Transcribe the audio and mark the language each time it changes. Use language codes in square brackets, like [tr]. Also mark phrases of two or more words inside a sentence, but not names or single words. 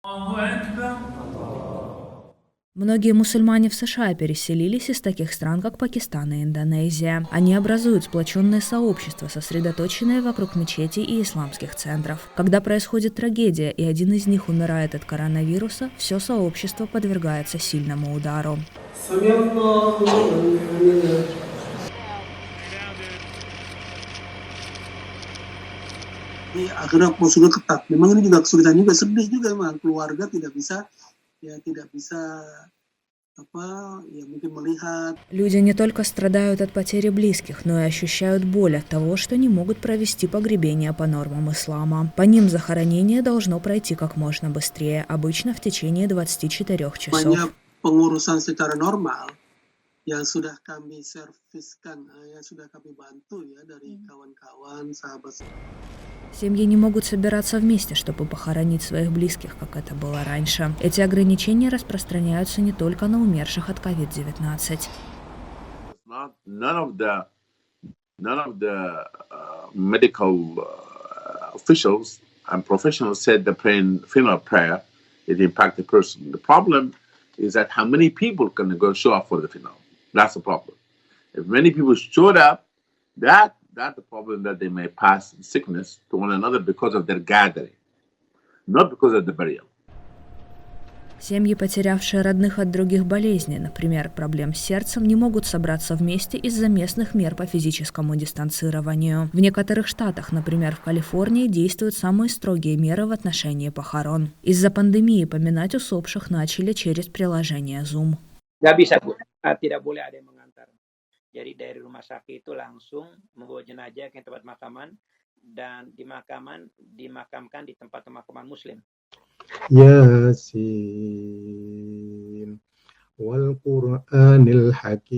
[ru] Многие мусульмане в США переселились из таких стран, как Пакистан и Индонезия. Они образуют сплоченные сообщества, сосредоточенные вокруг мечетей и исламских центров. Когда происходит трагедия, и один из них умирает от коронавируса, все сообщество подвергается сильному удару. [id] Akhirnya klausulnya ketat. Memang ini juga kesulitan juga, sedih juga memang keluarga tidak bisa mungkin melihat. [ru] Люди не только страдают от потери близких, но и ощущают боль от того, что не могут провести погребение по нормам ислама. По ним захоронение должно пройти как можно быстрее, обычно в течение 24 часов. [id] Banyak pengurusan secara normal yang sudah kami serviskan, yang sudah kami bantu ya dari kawan-kawan, sahabat. [ru] Семьи не могут собираться вместе, чтобы похоронить своих близких, как это было раньше. Эти ограничения распространяются не только на умерших от COVID-19. [en] None of the medical officials and professionals said the funeral prayer it impact the person. The problem is that how many people can go show up for the funeral. That's the problem. If many people showed up, that's the problem, that they may pass sickness to one another because of their gathering, not because of the burial. [ru] Семьи, потерявшие родных от других болезней, например, проблем с сердцем, не могут собраться вместе из-за местных мер по физическому дистанцированию. В некоторых штатах, например, в Калифорнии, действуют самые строгие меры в отношении похорон. Из-за пандемии поминать усопших начали через приложение Zoom. [id] Nggak bisa, Bu. Tidak boleh ada yang mengantar. Jadi dari rumah sakit itu langsung membawa jenazah ke tempat makaman dan dimakamkan di tempat pemakaman Muslim. [ar] يس والقرآن الحكيم.